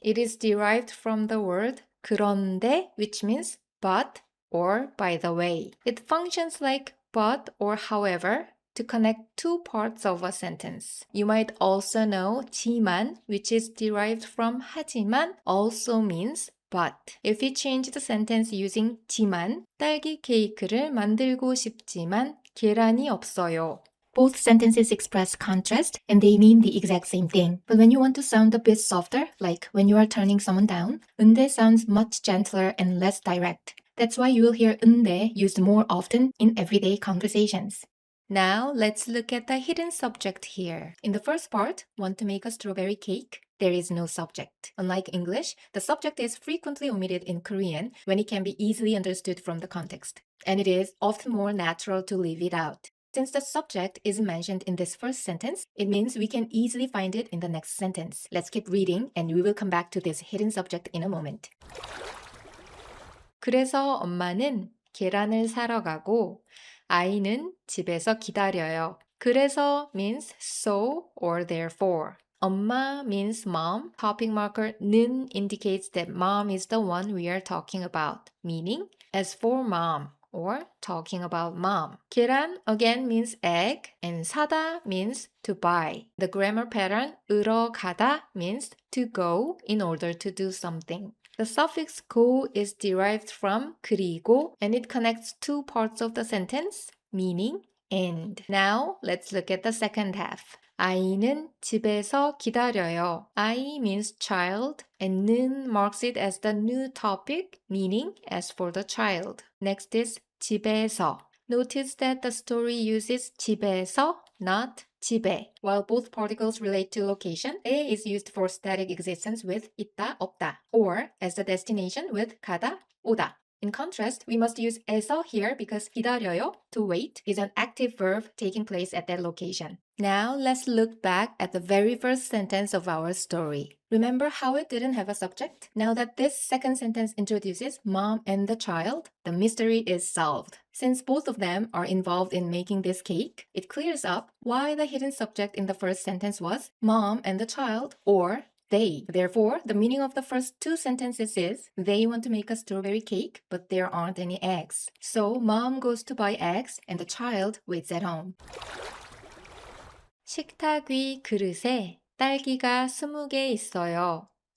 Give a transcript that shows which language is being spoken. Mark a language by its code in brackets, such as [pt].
[en] It is derived from the word 그런데, which means but or by the way. It functions like but or however to connect two parts of a sentence. You might also know 지만, which is derived from 하지만, also means but. If we change the sentence using 지만, [ko] 딸기 케이크를 만들고 싶지만 계란이 없어요. [en] Both sentences express contrast and they mean the exact same thing. But when you want to sound a bit softer, like when you are turning someone down, 근데 sounds much gentler and less direct. That's why you will hear 근데 used more often in everyday conversations. Now, let's look at the hidden subject here. In the first part, want to make a strawberry cake? There is no subject. Unlike English, the subject is frequently omitted in Korean when it can be easily understood from the context. And it is often more natural to leave it out. Since the subject is mentioned in this first sentence, it means we can easily find it in the next sentence. Let's keep reading and we will come back to this hidden subject in a moment. [ko] 그래서 엄마는 계란을 사러 가고 아이는 집에서 기다려요. [en] 그래서 means so or therefore. 엄마 means mom. Topic marker 는 indicates that mom is the one we are talking about, meaning as for mom or talking about mom. 계란 again means egg and 사다 means to buy. The grammar pattern 으러 가다 means to go in order to do something. The suffix 고 is derived from 그리고 and it connects two parts of the sentence, meaning and. Now let's look at the second half. [ko] 아이는 집에서 기다려요. [en] I means child and 는 marks it as the new topic, meaning as for the child. Next is 집에서. Notice that the story uses 집에서, not 집에. While both particles relate to location, 에 is used for static existence with 있다, 없다, or as the destination with 가다, 오다. In contrast, we must use 에서 here because 기다려요, to wait, is an active verb taking place at that location. Now, let's look back at the very first sentence of our story. Remember how it didn't have a subject? Now that this second sentence introduces mom and the child, the mystery is solved. Since both of them are involved in making this cake, it clears up why the hidden subject in the first sentence was mom and the child, or they. Therefore, the meaning of the first two sentences is they want to make a strawberry cake, but there aren't any eggs. So mom goes to buy eggs and the child waits at home. [ko] 식탁 위 그릇에 딸기가 20개 있어요.